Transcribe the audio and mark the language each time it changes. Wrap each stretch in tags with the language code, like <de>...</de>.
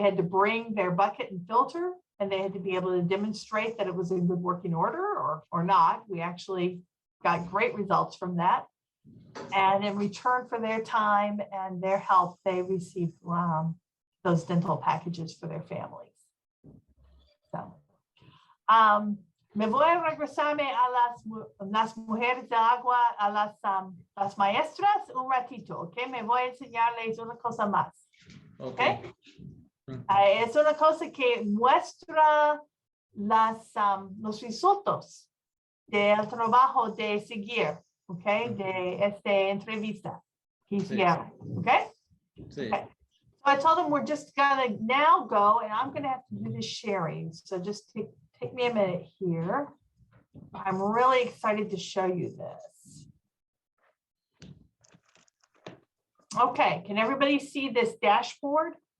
<en>They had to bring their bucket and filter, and they had to be able to demonstrate that it was in good working order or not. We actually got great results from that. And in return for their time and their help, they received those dental packages for their families.</en> <es>So, me voy a regresarme a las mujeres de agua, a las maestras un ratito, ¿ok? Me voy a enseñarles una cosa más, ¿ok? Es una cosa que muestra los resultados del trabajo de seguir, ¿ok? De esta entrevista que hicieron, ¿ok? Sí.</es> <en>Okay. So I told them we're just gonna now go, and I'm gonna have to do the sharing. So just take me a minute here. I'm really excited to show you this. Okay, can everybody see this dashboard?</en>